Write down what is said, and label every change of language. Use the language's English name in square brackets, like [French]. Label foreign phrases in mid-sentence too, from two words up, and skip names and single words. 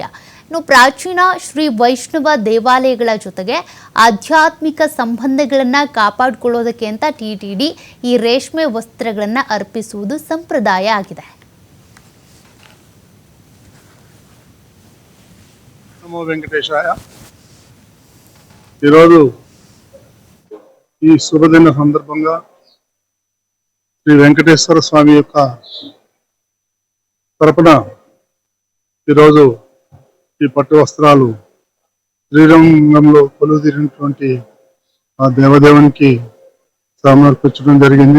[Kannada] ಇನ್ನು ಪ್ರಾಚೀನ ಶ್ರೀ ವೈಷ್ಣವ ದೇವಾಲಯಗಳ ಜೊತೆಗೆ ಆಧ್ಯಾತ್ಮಿಕ ಸಂಬಂಧಗಳನ್ನು ಕಾಪಾಡಿಕೊಳ್ಳೋದಕ್ಕೆ ಅಂತ ಟಿಟಿಡಿ ಈ ರೇಷ್ಮೆ ವಸ್ತ್ರಗಳನ್ನು ಅರ್ಪಿಸುವುದು ಸಂಪ್ರದಾಯ ಆಗಿದೆ. [Sanskrit] ನಮೋ ವೆಂಕಟೇಶಾಯ. [Telugu] ఈరోజు ఈ శుభదిన సందర్భంగా శ్రీ వెంకటేశ్వర స్వామి యొక్క తరపున ఈరోజు ఈ పట్టు వస్త్రాలు శ్రీరంగంలో కొలువుదీరినటువంటి ఆ దేవదేవునికి సమర్పించడం జరిగింది.